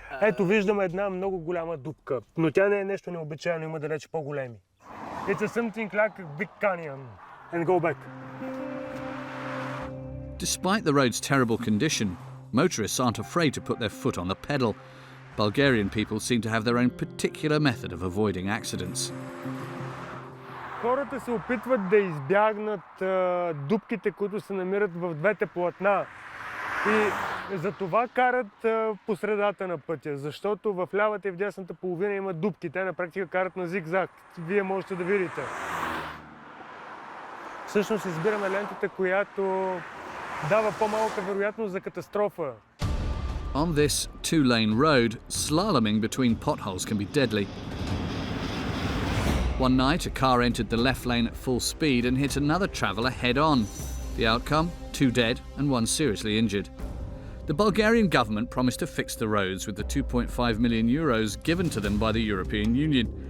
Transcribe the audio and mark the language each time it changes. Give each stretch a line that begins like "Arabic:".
Bulgarian: Ето виждаме една много голяма дупка, но тя не е нещо необичайно, има далеч по-големи.
English: It's something like a big canyon. And go back. Despite the road's terrible condition, motorists aren't afraid to put their foot on the pedal. Bulgarian people seem to have their own particular method of avoiding accidents.
Bulgarian: Хората се опитват да избягнат дупките, които се намират в двете платна. И за това карат по средата на пътя, защото в лявата и в дясната половина има дупки. Те на практика карат на зигзаг. Вие можете да видите. Всъщност избираме лентата, която дава по-малка вероятност за катастрофа.
English: On this two-lane road, slaloming between potholes can be deadly. One night, a car entered the left lane at full speed and hit another traveller head-on. The outcome? 2 dead and 1 seriously injured. The Bulgarian government promised to fix the roads with the 2.5 million euros given to them by the European Union.